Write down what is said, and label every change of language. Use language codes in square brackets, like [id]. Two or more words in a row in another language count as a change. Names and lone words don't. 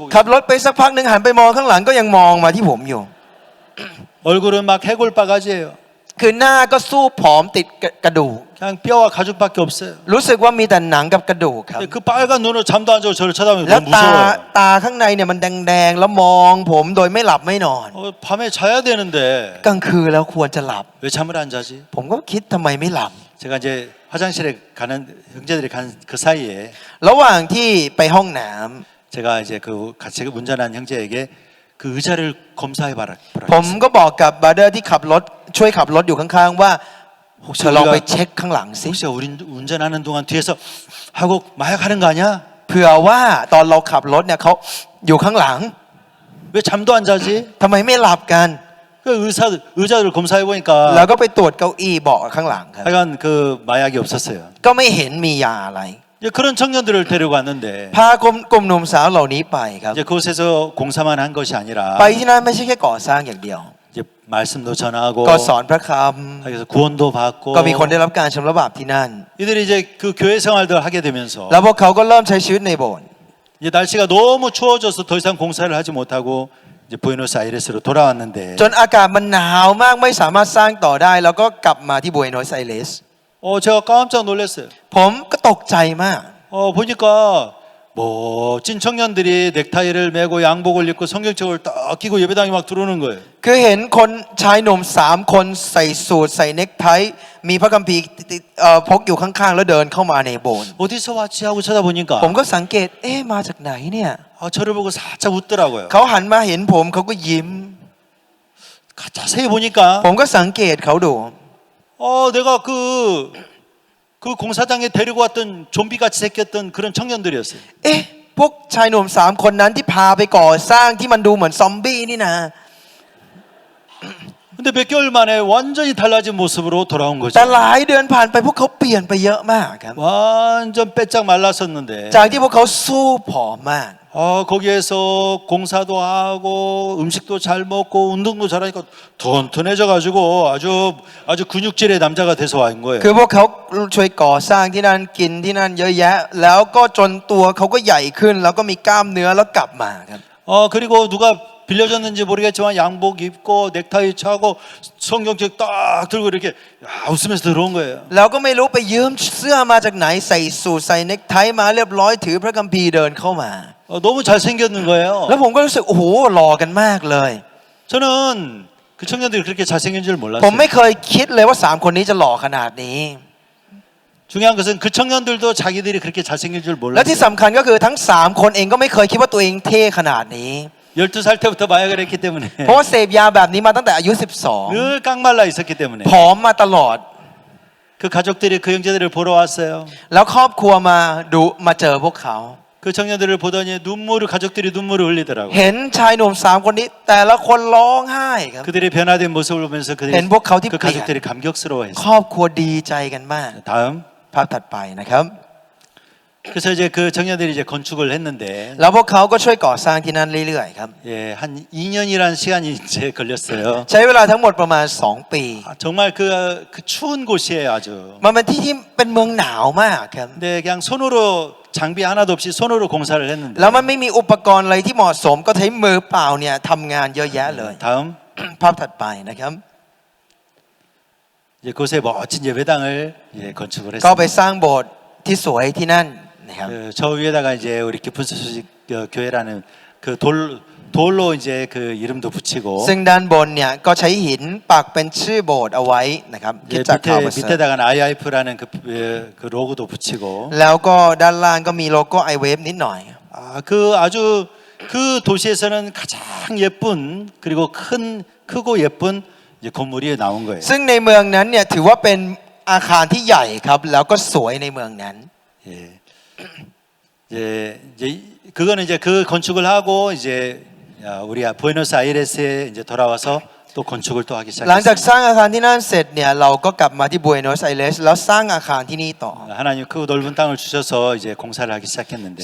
[th] ขับรถไปสักพักหนึ่งหันไปมองข้างหลังก็ยังมองมาที่ผมอยู่ [ko] 얼굴은 막 해골바가지예요. [th] คือหน้าก็สู้ผอมติดกระดูก [ko] 그냥 뼈와 가죽밖에 없어요. [th] รู้สึกว่ามีแต่หนังกับกระดูกครับ [ko] 근데 그 빨간 눈으로 잠도 안 자고 저를 쳐다보면 [th] แล้ว [ko] 너무 [th] ตา [ko] 무서워요. [th] ตาข้างในเนี่ยมันแดงๆแล้วมองผมโดยไม่หลับไม่นอน [ko] 밤에 자야 되는데 [th] กลางคืนแล้วควรจะหลับ [ko] 왜 잠을 안 자지? [th] ผมก็คิดทำไมไม่หลับ [ko] 제가 이제 화장실에 가는 형제들이 간 그 사이에 [th] ระหว่างที่ไปห้องน้ำ [ko] 제가 이제 그 같이 운전한 형제에게 그 의자를 검사해 봐라. [th] ผมก็บอกกับบราเดอร์ที่ขับรถช่วยขับรถอยู่ข้างๆว่าเธอลองไปเช็คข้างหลังสิ [ko] 혹시 우리 운전하는 동안 뒤에서 하고 마약하는 거 아니야? [th] เผื่อว่าตอนเราขับรถเนี่ยเขาอยู่ข้างหลัง [ko] 왜 잠도 안 자지? [th] ทำไมไม่หลับกัน [ko] 그 의자를 검사해 [th] แล้ว [ko] 보니까 [th] ก็ไปตรวจเก้าอี้เบาะข้างหลังครับ [ko] 하여간 그 마약이 없었어요. [th] ก็ไม่เห็นมียาอะไร [ko] 이제 그런 청년들을 데리고 왔는데 [th] พากลุ่มหนุ่มสาวเหล่านี้ไปครับ [ko] 이제 그곳에서 공사만 한 것이 [th] ไป [ko] 아니라 [th] ที่นั่นไม่ใช่แค่ก่อสร้างอย่างเดียว [ko] 이제 말씀도 전하고 [th] ก็สอนพระค [ko] 그래서 구원도 받고 [th] ำก็มีคนได้รับการชำระบาปที่นั่น [ko] 이들이 이제 그 교회 생활들 하게 되면서 [th] แล้วพวกเขาก็เริ่มใช้ชีวิตในโบสถ์ [ko] 이제 날씨가 너무 추워져서 더 이상 공사를 하지 못하고 이제 부에노스아이레스로 돌아왔는데 [th] จนอากาศมันหนาวมากไม่สามารถสร้างต่อได้ แล้วก็กลับมาที่บัวโนสไอเรส [ko] 제가 깜짝 놀랐어요. [th] ผมก็ตกใจมาก [ko] 보니까 멋진 청년들이 넥타이를 메고 양복을 입고 성경책을 딱 끼고 예배당에 막 들어오는 거예요. [th] คือเห็นคนชายหนุ่ม3 คนใส่สูทใส่เนคไทมีพระคัมภีร์พกอยู่ข้างๆแล้วเดินเข้ามาในโบสถ์ [ko] 어디서 왔지 하고 쳐다보니까 [th] ผมก็สังเกตมาจากไหนเนี่ย [ko] 저를 보고 살짝 웃더라고요. [th] เขาหันมาเห็นผมเขาก็ยิ้ม [ko] 자세히 보니까 [th] ผมก็สังเกตเขาดู [ko] 내가 그 공사장에 데리고 왔던 좀비같이 생겼던 그런 청년들이었어요. [th] พวกชายหนุ่ม3 คนนั้นที่พาไปก่อสร้างที่มันดูเหมือนซอมบี้นี่นะ [ko] 근데 몇 개월 만에 완전히 달라진 모습으로 돌아온 거죠. [th] แต่หลายเดือนผ่านไปพวกเขาเปลี่ยนไปเยอะมากครับ [ko] 완전 빼짝 말랐었는데 [th] จากที่พวกเขาสู้ผอมมาก [ko] 거기에서 공사도 하고 음식도 잘 먹고 운동도 잘하니까 튼튼해져가지고 아주 근육질의 남자가 돼서 온 거예요. [th] คือพวกเขาช่วยก่อสร้างที่นั่นกินที่นั่นเยอะแยะ แล้วก็จนตัวเขาก็ใหญ่ขึ้น แล้วก็มีกล้ามเนื้อแล้วกลับมาครับ [ko] 그리고 누가 빌려줬는지 모르겠지만 양복 입고 넥타이 차고 성경책 딱 들고 이렇게 웃으면서 들어온 거예요. [th] เราก็ไม่รู้ไปยืมเสื้อมาจากไหนใส่สูทใส่เนคไทมาเรียบร้อยถือพระคัมภีร์เดินเข้ามา [ko] 너무 잘생겼는 거예요. [th] แล้วผมก็รู้สึกโอ้โหหล่อกันมากเลย [ko] 저는 그 청년들이 그렇게 잘생긴 줄 [th] ผม [ko] 몰랐어요. [th] ไม่เคยคิดเลยว่า3คนนี้จะหล่อขนาดนี้ [ko] 중요한 것은 그 청년들도 자기들이 그렇게 잘생긴 줄 [th] และที่ [ko] 몰랐어요. [th] สำคัญก็คือทั้ง3คนเองก็ไม่เคยคิดว่าตัวเองเท่ขนาดนี้ [ko] 12살 때부터 마약을 했기 때문에 [th] เพราะว่าเสพยาแบบนี้มาตั้งแต่อายุ [ko] 늘 깡말라 있었기 때문에 [th] 12ผอมมาตลอด [ko] 그 가족들이 그 형제들을 보러 왔어요. [th] แล้วครอบครัวมาเจอพวกเขา [ko] 그 청년들을 보더니 가족들이 눈물을 흘리더라고요. [th] เห็นชายหนุ่ม3คนนี้แต่ละคนร้องไห้ครับ [ko] 그들의 변화된 모습을 보면서 행복하고 그 가족들이 감격스러워했어요. [th] ครอบครัวดีใจกันมาก [ko] 다음 [th] ภาพถัดไปนะครับ [ko] 그래서 이제 그 청년들이 이제 건축을 했는데 [th] แล้วพวกเขาก็ช่วยก่อสร้างที่นั่นเรื่อยๆครับ [ko] 예, 한 2년이라는 시간이 이제 걸렸어요. [th] ใช้เวลาทั้งหมดประมาณ2 ปี [ko] 정말 그 추운 곳이에요, 아주. [th] มันเป็นที่ที่เป็นเมืองหนาวมากครับ [ko] 근데 그냥 손으로 장비 하나도 없이 손으로 공사를 했는데 [th] แล้วมันไม่มีอุปกรณ์อะไรที่เหมาะสมก็ใช้มือเปล่าเนี่ยทำงานเยอะแยะเลย [ko] 다음 [th] ภาพถัดไปนะครับ [ko] 이제 그곳에 멋진 예배당을 예, 건축을 [th] ก็ไป [ko] 했습니다. [th] สร้างโบสถ์ที่สวยที่นั่นนะครับ [ko] 저 위에다가 이제 우리 깊은 소식 교회라는 그 돌로 이제 그 이름도 붙이고 [th] ซึ่งด้านบนเนี่ยก็ใช้หินปักเป็นชื่อโบสถ์เอาไว้นะครับคริ [ko] 예, [th] ดจักรข่าวประเสริฐ [ko] 밑에다가는 IIF라는 그 로고도 붙이고 [th] แล้วก็ด้านล่างก็มีโลโก้ไอเวฟนิดหน่อย [ko] 그 아주 그 도시에서는 가장 예쁜 그리고 크고 예쁜 이제 건물이 나온 거예요. [th] ซึ่งในเมืองนั้นเนี่ยถือว่าเป็นอาคารที่ใหญ่ครับแล้วก็สวยในเมืองนั้น [ko] 예. 이제 그거는 이제 그 건축을 하고 이제 우리 부에노스아이레스에 이제 돌아와서 또 건축을 또 하기 [th] หลังจาก [ko] 시작했습니다. [th] สร้างอาคารที่นั่นเสร็จเนี่ยเราก็กลับมาที่บัวโนสไอเรสแล้วสร้างอาคารที่นี่ต่อ [ko] 하나님 그 넓은 땅을 주셔서 이제 공사를 하기 시작했는데